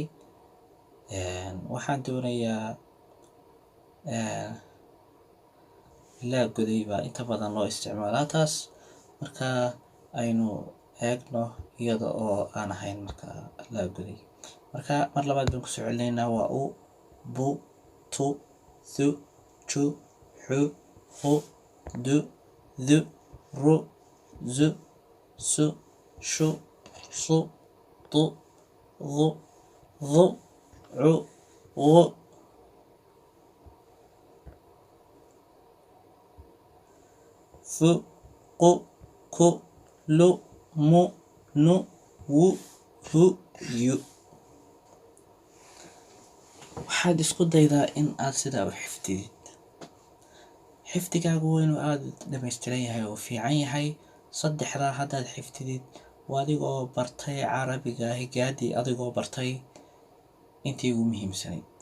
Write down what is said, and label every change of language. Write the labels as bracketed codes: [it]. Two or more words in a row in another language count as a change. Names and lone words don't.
[so] waxaan doonayaa laa goday baa inta badan loo isticmaalaa taas. marka aynu eegno iyada oo aan ahayn marka la goday. marka mar labaad baan kusoo celinaynaa. waa u, bu, tu, thu, ju, xu, qu, du, du, ru, zu, su, shu, su, tu, [ar] ض ظ ع غ ف ق ك ل م ن و ه ي. [so] waxaad isku daydaa in aad sidaa u xifdidid. xifdigaagu waa inuu aada dhammaystiran yahay oo fiican yahay. saddexdaa haddaad xifdidid waa adigoo bartay carabiga higaadii, adigoo bartay intii ugu muhiimsanayd.